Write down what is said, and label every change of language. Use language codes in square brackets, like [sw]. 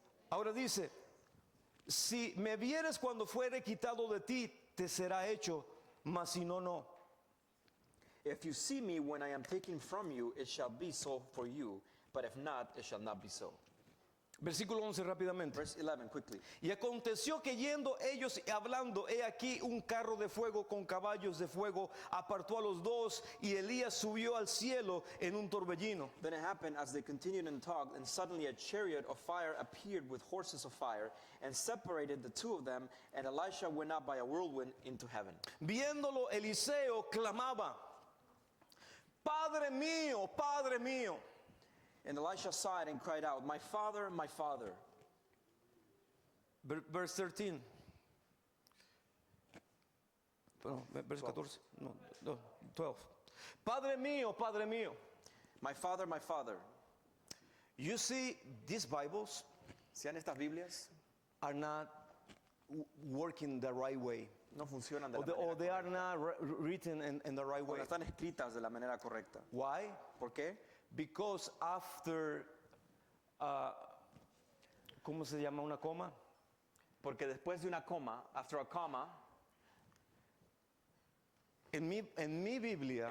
[es] Ahora dice, si me vieres cuando fuere quitado de ti, te será hecho, mas si no, no. [en] If you see me when I am taken from you, it shall be so for you, but if not, it shall not be so. [es] Versículo 11 rápidamente. [en] Verse 11, quickly. [es] Y aconteció que yendo ellos y hablando, he aquí un carro de fuego con caballos de fuego apartó a los dos, y Elías subió al cielo en un torbellino. [en] Then it happened as they continued and talked, and suddenly a chariot of fire appeared with horses of fire, and separated the two of them, and Elisha went up by a whirlwind into heaven. [es] Viéndolo, Eliseo clamaba, Padre mío, Padre mío. [en] And Elisha saw it and cried out, my father, my father. Verse 13. [es] Perdón, [en] verse 14. [es] No, 12. Padre mío, Padre mío. [en] My father, my father. You see, these Bibles [es] ¿Sean estas Biblias? [en] are not working the right way. [es] No funcionan de la [en] Or [es] manera [en] they are not written in the right [es] correcta. O [en] way. [es] no están escritas de la manera correcta. [en] Why? [es] ¿Por qué? [en] Because after, [es] ¿cómo se llama una coma? Porque después de una coma, [en] after a comma, [es] En mi Biblia,